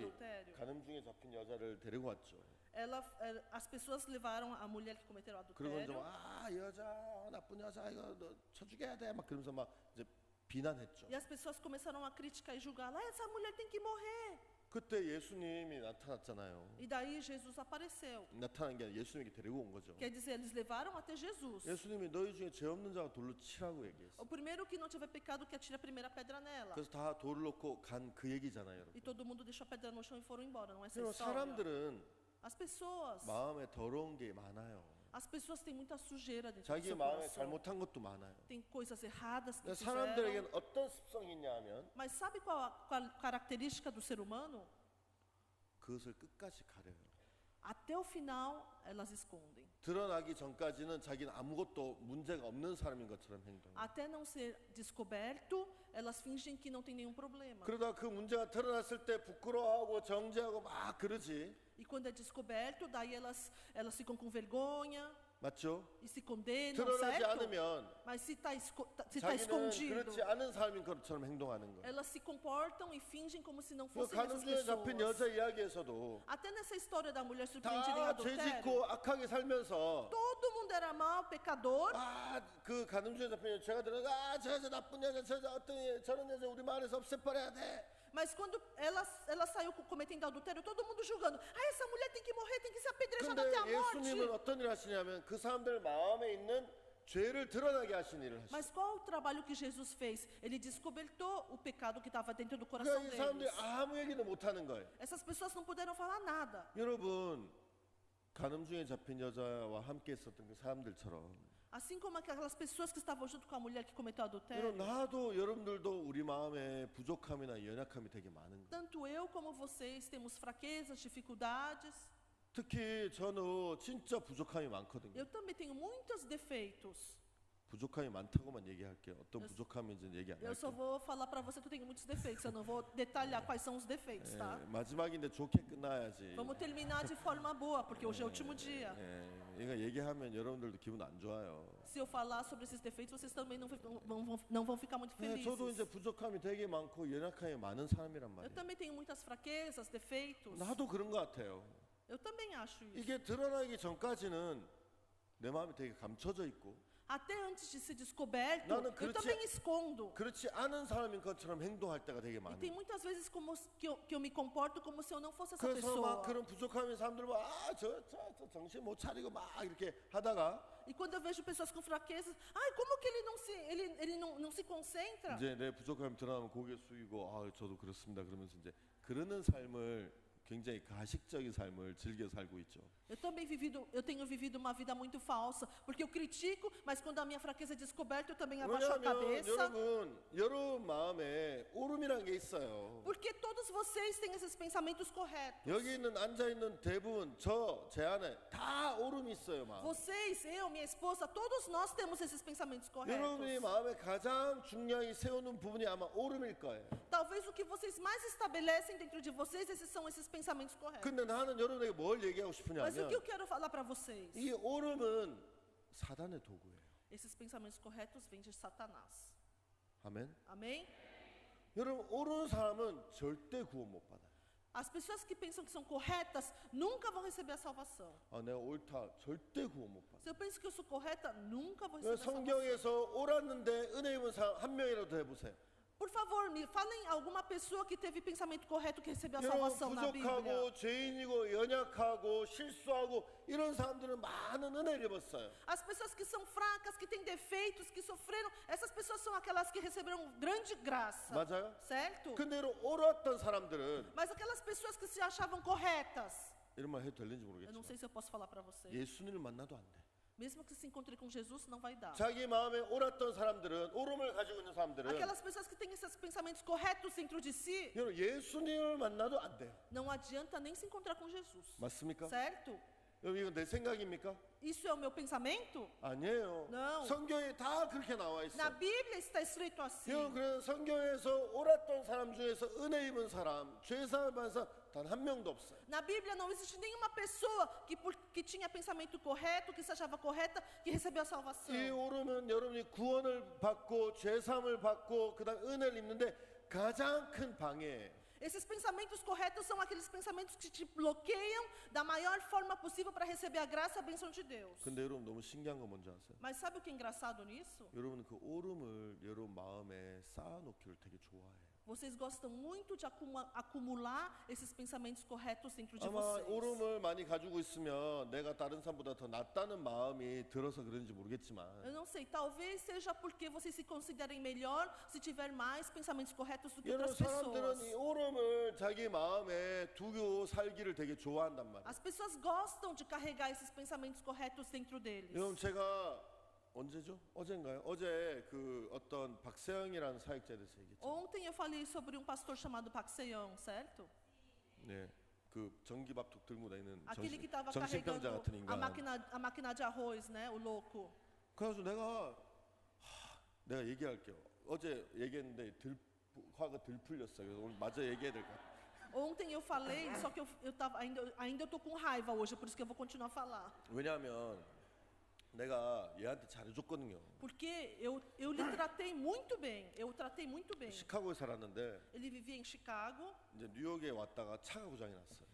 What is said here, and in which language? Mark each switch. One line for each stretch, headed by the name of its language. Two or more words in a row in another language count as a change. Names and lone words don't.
Portuguese: adultério,
Korean: 가늠 중에 잡힌 여자를 데리고 왔죠.
Portuguese: as pessoas levaram a mulher que cometeu
Korean: 그러고 이제
Portuguese: adultério.
Korean: 여자 나쁜 여자 이거 너 쳐 죽여야 돼 막 그러면서 막 이제 비난했죠.
Portuguese: E as pessoas começaram a criticar e julgar. Ah, essa mulher tem que morrer.
Korean: 그때 예수님이 나타났잖아요.
Portuguese: E daí Jesus apareceu.
Korean: 나타난 게 아니라 예수님이 데리고 온 거죠.
Portuguese: Quer dizer, eles levaram até Jesus.
Korean: 예수님이 너희 중에 죄 없는 자가 돌로 치라고 얘기했어요.
Portuguese: O primeiro que não tiver pecado, que atire a primeira pedra nela.
Korean: 그래서 다 돌을 놓고 간 그 얘기잖아요,
Portuguese: E
Korean: 여러분.
Portuguese: todo mundo deixou a pedra no chão e foram embora, não é essa
Korean: 그리고
Portuguese: história?
Korean: 사람들은
Portuguese: As pessoas,
Korean: 마음에 더러운 게 많아요.
Portuguese: as pessoas têm muita sujeira dentro do
Korean: 자기
Portuguese: seu
Korean: 마음에
Portuguese: coração.
Korean: 잘못한 것도 많아요.
Portuguese: Tem coisas erradas que
Korean: 근데
Portuguese: fizeram.
Korean: 사람들에게는 어떤 습성이 있냐 하면
Portuguese: Mas sabe qual a característica do ser humano?
Korean: 그것을 끝까지 가려요.
Portuguese: Até o final, elas escondem.
Korean: 드러나기 전까지는 자기는 아무것도 문제가 없는 사람인 것처럼 행동해요.
Portuguese: Até não ser descoberto, elas fingem que não tem nenhum problema.
Korean: 그러다 그 문제가 드러났을 때 부끄러워하고 정죄하고 막 그러지.
Portuguese: E quando é descoberto, daí elas ficam com vergonha.
Korean: 맞죠?
Portuguese: e se condenam,
Korean: 드러나지
Portuguese: certo?
Korean: 않으면
Portuguese: Mas se está
Korean: 자기는
Portuguese: escondido,
Korean: 그렇지 않은 사람인 것처럼 행동하는 거예요.
Portuguese: elas se comportam e fingem como se não
Korean: 그
Portuguese: fossem essas
Korean: 간음죄에 잡힌
Portuguese: pessoas.
Korean: 여자 이야기에서도
Portuguese: Até nessa história da mulher surpreendida em
Korean: 다 죄
Portuguese: adultério,
Korean: 짓고 악하게 살면서
Portuguese: todo mundo era mau, pecador,
Korean: 그 간음죄에 잡힌 여자 죄가 들어가 저 여자 나쁜 여자 저 여자 어떤 저런 여자 우리 마을에서 없애버려야 돼.
Portuguese: mas quando ela saiu cometendo adultério, todo mundo julgando. Essa mulher tem que morrer, tem que ser apedrejada
Korean: 근데
Portuguese: até a
Korean: 예수님은
Portuguese: morte.
Korean: 어떤 일을 하시냐면 그 사람들 마음에 있는 죄를 드러나게 하신 일을 하시죠.
Portuguese: Mas qual o trabalho que Jesus fez? Ele descobertou o pecado que estava dentro do coração
Korean: 그러니까 이 사람들이
Portuguese: deles.
Korean: 아무 얘기도 못 하는 거예요.
Portuguese: Essas pessoas não puderam falar nada.
Korean: 여러분 간음중에 잡힌 여자와 함께 있었던 그 사람들처럼
Portuguese: Assim como aquelas pessoas que estavam junto com a mulher que cometeu adultério.
Korean: 여러분 나도 여러분들도 우리 마음에 부족함이나 연약함이 되게 많은 거예요.
Portuguese: Tanto eu como vocês temos fraquezas, dificuldades.
Korean: 특히 저는 진짜 부족함이 많거든요.
Portuguese: Eu também tenho muitos defeitos.
Korean: 부족함이 많다고만 얘기할게요. 어떤 부족함인지는 얘기 안
Portuguese: Eu só
Korean: 할게요.
Portuguese: vou falar para você que eu tenho muitos defeitos. Eu não vou detalhar quais são os defeitos, tá?
Korean: 마지막인데 좋게 끝나야지.
Portuguese: Vamos terminar de forma boa, porque hoje é o último dia.
Korean: 이거 얘기하면 여러분들도 기분 안 좋아요.
Portuguese: Se eu falar sobre esses defeitos, vocês também não vão ficar muito felizes.
Korean: 저도 이제 부족함이 되게 많고 연약함이 많은 사람이란
Portuguese: Eu
Korean: 말이에요.
Portuguese: também tenho muitas fraquezas, defeitos.
Korean: 나도 그런 것 같아요.
Portuguese: Eu também acho isso.
Korean: 이게 드러나기 전까지는 내 마음이 되게 감춰져 있고
Portuguese: Até antes de ser descoberto,
Korean: 나는
Portuguese: eu
Korean: 그렇지-
Portuguese: também escondo.
Korean: 그렇지 않은 사람인 것처럼 행동할 때가 되게
Portuguese: E
Korean: 많아요.
Portuguese: tem muitas vezes que eu me comporto como se eu não fosse essa
Korean: 그래서 막
Portuguese: pessoa.
Korean: 그런 부족함인 사람들 막저 정신 못 차리고 막 이렇게 하다가
Portuguese: E quando eu vejo pessoas com fraquezas, ai, como que ele não se concentra?
Korean: 이제 내 부족함이 드러나면 고개 숙이고 저도 그렇습니다 그러면서 이제 그러는 삶을 굉장히 가식적인 삶을 즐겨 살고 있죠.
Portuguese: Eu tenho vivido uma vida muito falsa, porque eu critico, mas quando a minha fraqueza é descoberta, eu também abaixo a
Korean: 왜냐하면
Portuguese: cabeça.
Korean: 여러분 마음에 오름이란 게 있어요.
Portuguese: Porque todos vocês têm esses pensamentos corretos.
Korean: 여기 있는 앉아 있는 대부분 제 안에 다 오름이 있어요, 마음.
Portuguese: Vocês, eu, minha esposa, todos nós temos esses pensamentos
Korean: 여러분이
Portuguese: corretos.
Korean: 마음에 가장 중요히 세우는 부분이 아마 오름일 거예요.
Portuguese: Talvez o que vocês mais estabelecem dentro de vocês, esses são esses pensamentos corretos.
Korean: 근데 나는 여러분에게 뭘 얘기하고
Portuguese: Mas o que eu
Korean: 싶으냐면
Portuguese: quero falar para vocês?
Korean: 이 오름은 사단의 도구예요.
Portuguese: Esses pensamentos corretos vêm de Satanás.
Korean: 아멘.
Portuguese: Amém?
Korean: 여러분 오른 사람은 절대 구원 못 받아요.
Portuguese: As pessoas que pensam que são corretas nunca vão receber a salvação.
Korean: 내가 옳다 절대 구원 못 받아.
Portuguese: Se eu penso que eu sou correta, nunca vou receber a salvação.
Korean: 성경에서 옳았는데 은혜 입은 사람 한 명이라도 해보세요.
Portuguese: Por favor, me falem alguma pessoa que teve pensamento correto que recebeu a
Korean: 여러분
Portuguese: salvação na Bíblia.
Korean: 부족하고 죄인이고 연약하고 실수하고 이런 사람들은 많은 은혜를 입었어요.
Portuguese: As pessoas que são fracas, que têm defeitos, que sofreram, essas pessoas são aquelas que receberam grande graça.
Korean: 맞아요?
Portuguese: Certo?
Korean: 근데 옳았던 사람들은
Portuguese: Mas aquelas pessoas que se achavam corretas,
Korean: 이런 말 해도 될는지
Portuguese: eu não
Korean: 모르겠지만
Portuguese: sei se eu posso falar para vocês.
Korean: 예수님을 만나도 안 돼.
Portuguese: Mesmo que se encontre com Jesus, não vai dar.
Korean: 자기 마음에 옳았던 사람들은 오름을 가지고 있는 사람들은
Portuguese: Aquelas pessoas que têm esses pensamentos corretos dentro de si,
Korean: 여러분 예수님을 만나도 안 돼요.
Portuguese: não adianta nem se encontrar com Jesus.
Korean: 맞습니까?
Portuguese: Certo?
Korean: 여러분 이건 내 생각입니까?
Portuguese: Isso é o meu pensamento?
Korean: 아니에요.
Portuguese: Não.
Korean: 성경에 다 그렇게 나와 있어요.
Portuguese: Na Bíblia está escrito assim.
Korean: 여러분 그래서 성경에서 옳았던 사람 중에서 은혜 입은 사람, 죄사함을 받은 사람 단 한 명도 없어요.
Portuguese: Na Bíblia não existe nenhuma pessoa que tinha pensamento correto, que se achava correta, que recebeu a salvação.
Korean: 이 오름은 여러분이 구원을 받고 죄사함을 받고 그다음 은혜를 입는데 가장 큰 방해예요.
Portuguese: Esses pensamentos corretos são aqueles pensamentos que te bloqueiam da maior forma possível para receber a graça e a bênção de Deus.
Korean: 근데 여러분 너무 신기한 거 뭔지 아세요?
Portuguese: Mas sabe o que é engraçado nisso?
Korean: 여러분은 그 오름을 여러분 마음에 쌓아놓기를 되게 좋아해요.
Portuguese: Vocês gostam muito de acumular esses pensamentos corretos dentro de
Korean: 아마
Portuguese: vocês.
Korean: 오름을 많이 가지고 있으면 내가 다른 사람보다 더 낫다는 마음이 들어서 그런지 모르겠지만
Portuguese: Eu não sei, talvez seja porque vocês se considerem melhor se tiver mais pensamentos corretos do que
Korean: 여러분
Portuguese: outras
Korean: 사람들은 이
Portuguese: pessoas.
Korean: 오름을 자기 마음에 두고 살기를 되게 좋아한단 말이에요.
Portuguese: As pessoas gostam de carregar esses pensamentos corretos dentro deles.
Korean: 여러분 제가 언제죠? 어젠가요? 어제 그 어떤 박세영이라는 사역자에 대해서 얘기했죠.
Portuguese: Ontem eu falei sobre um pastor chamado Pak Seyong, certo?
Korean: 네, 그 전기밥솥 들고 다니는
Portuguese: Aquele que estava
Korean: 정신병자
Portuguese: carregando
Korean: 같은 인간.
Portuguese: a máquina de arroz, né? O louco.
Korean: 그래서 내가 얘기할게요. 어제 얘기했는데 화가 들 풀렸어요. 그래서 오늘 마저 얘기해야 될 것 같아요.
Portuguese: Ontem eu falei, só que eu tava, ainda eu tô com raiva hoje, por isso que eu vou continuar a falar. 왜냐하면 내가 얘한테 잘해줬거든요. Porque eu lhe tratei muito bem. Eu o tratei muito bem.
Korean: 시카고에 살았는데
Portuguese: Ele vivia em Chicago.
Korean: 이제 뉴욕에 왔다가 차가 고장이 났어요.